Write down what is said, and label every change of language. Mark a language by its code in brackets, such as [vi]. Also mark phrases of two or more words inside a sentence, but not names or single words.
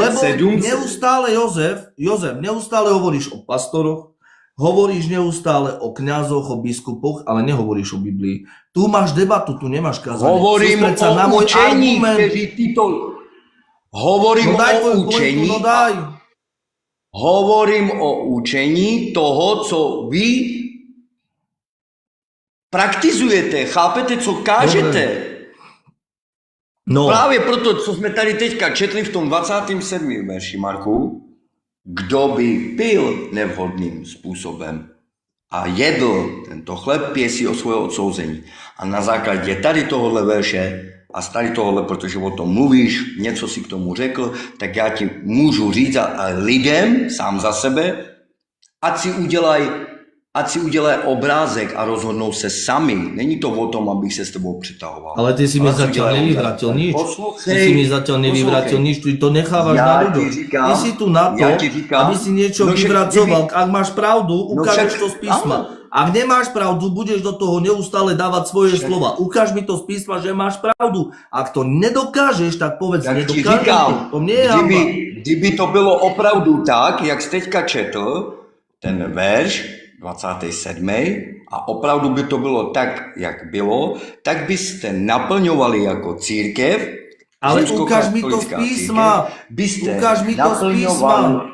[sk] Lebo neustále, Jozef, neustále hovoríš o pastoroch, hovoríš neustále o kňazoch, o biskupoch, ale nehovoríš o Biblii. Tu máš debatu, tu nemáš kázanie. Hovorím o učení, kteří títo... Hovorím o učení. [cs] Hovorím o učení toho, co vy praktizujete, chápete, co kážete? No. Právě proto, co jsme tady teďka četli v tom 27. verši, Marku, kdo by pil nevhodným způsobem a jedl tento chleb, pije si o svoje odsouzení. A na základě tady tohohle verše a z tady tohohle, protože o tom mluvíš, něco si k tomu řekl, tak já ti můžu říct a lidem, sám za sebe, ať si udělají obrázek a rozhodnou se sami. Není to o tom, abych se s tebou přitahoval. [sk] Ale ty si mi zatiaľ nevyvratil nič. Ty si mi zatiaľ nevyvratil nič, ty to nechávaš na ľuďoch. Ty si tu na to, aby si niečo vyvracoval. Ak máš pravdu, ukážeš to z písma. Ak nemáš pravdu, budeš do toho neustále dávať svoje slova. Ukáž mi to z písma, že máš pravdu. Ak to nedokážeš, tak povedz, nedokážeš to. Nie je hamba. [cs] Kdyby to bylo opravdu tak, jak jsi teďka četl, ten verš 27. a opravdu by to bylo tak, jak bylo, tak byste naplňovali jako církev. [sk] Ale ukáž mi to z písma. Ukáž mi to z písma.